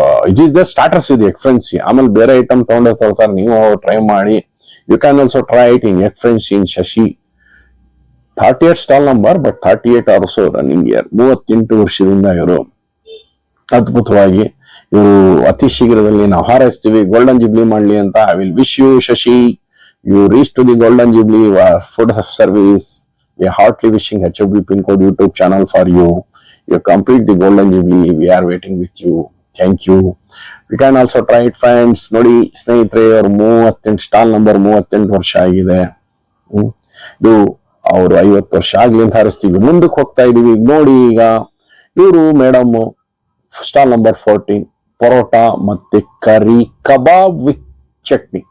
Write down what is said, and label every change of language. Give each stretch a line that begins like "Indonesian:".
English: it is the starters
Kannada: ಇದು egg friends. ಆಮೇಲೆ ಬೇರೆ ಐಟಮ್ ತಗೊಳ್ತಾರೆ, ನೀವು ಟ್ರೈ ಮಾಡಿ.
English: You can also try it in egg friends in Shashi. 38 stall number, but 38 also running year.
Kannada: 38 ವರ್ಷದಿಂದ ಇವರು ಅದ್ಭುತವಾಗಿ ಇವರು ಅತಿ ಶೀಘ್ರದಲ್ಲಿ ನಾವು ಹಾರೈಸ್ತೀವಿ, ಗೋಲ್ಡನ್ ಜುಬ್ಲಿ ಮಾಡ್ಲಿ ಅಂತ.
English: I will wish you Shashi, you reach to the golden jubilee food service. We are heartily wishing HOB pin code YouTube channel for you. You complete the golden jubilee. We are waiting with you. Thank you. We can also try it, friends.
Kannada: ನೋಡಿ ಸ್ನೇಹಿತರೆ, ಅವ್ರು 38 stall number 38 ವರ್ಷ ಆಗಿದೆ. ಇದು ಅವರು 50 ವರ್ಷ ಆಗ್ಲಿ ಅಂತ ಹಾರಿಸ್ತೀವಿ, ಮುಂದಕ್ಕೆ ಹೋಗ್ತಾ ಇದೀವಿ. ನೋಡಿ, ಈಗ ಇವರು ಮೇಡಮ್ ಸ್ಟಾಲ್ ನಂಬರ್ 14 ಪರೋಟ ಮತ್ತೆ ಕರಿ ಕಬಾಬ್ ವಿತ್ ಚಟ್ನಿ.